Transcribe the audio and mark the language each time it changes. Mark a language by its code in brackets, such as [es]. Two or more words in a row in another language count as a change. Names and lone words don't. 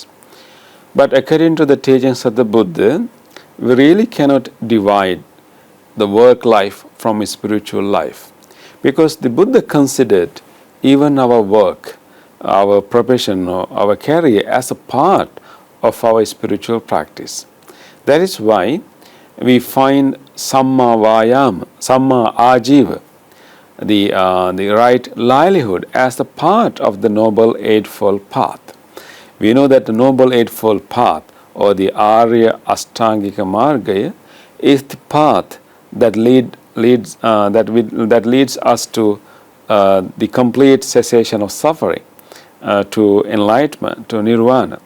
[en] But according to the teachings of the Buddha, we really cannot divide the work life from spiritual life, because the Buddha considered even our work, our profession, or our career as a part of our spiritual practice. [pi] That is why we find samma vayama, samma ajiva, [en] the right livelihood, as a part of the Noble Eightfold Path. We know that the Noble Eightfold Path, or the [sa] आर्य अष्टाङ्गिक मार्ग, [en] is the path that leads us to the complete cessation of suffering, to enlightenment, to nirvana.